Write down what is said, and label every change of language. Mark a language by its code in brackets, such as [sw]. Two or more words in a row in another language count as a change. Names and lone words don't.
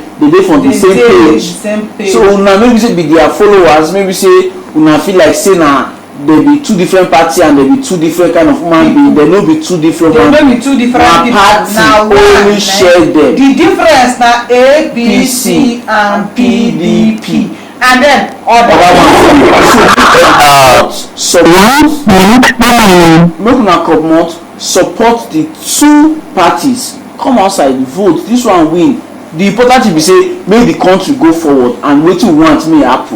[pcm] They dey from the same page. So now maybe say be their followers. Maybe say una feel like say now there be two different parties and there be two different kind of human beings. There no be two different. There no be two different people. Now only share them. The difference na APC and PDP, and then other ones. Make una comot support the two parties. Come outside vote. This one win. The important thing be say make the country go forward and wetin we want may happen.